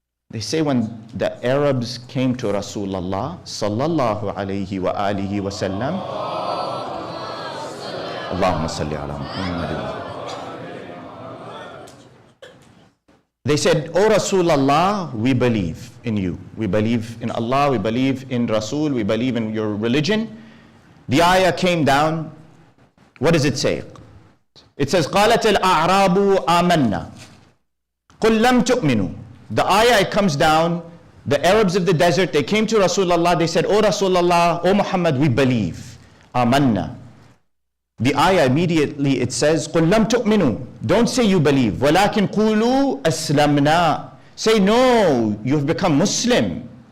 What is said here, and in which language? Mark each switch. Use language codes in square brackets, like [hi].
[en] They say when the Arabs came to Rasulullah sallallahu alayhi wa alihi wa sallam, [ar] Allahumma salli ala Muhammad. [en] They said, "O Rasulullah, we believe in you. We believe in Allah, we believe in Rasul, we believe in your religion." The ayah came down. What does it say? It says, [ar] قَالَتِ الْأَعْرَابُ آمَنَّا قُلْ لَمْ تُؤْمِنُوا. [en] The ayah comes down, the Arabs of the desert, they came to Rasulullah, they said, "O Rasulullah, O Muhammad, we believe. Amanna." The ayah immediately it says, [ar] قُلْ لَمْ تُؤْمِنُوا. [en] Don't say you believe. [ar] وَلَكِنْ قُولُوا أَسْلَمْنَا. [en] Say no, you've become Muslim.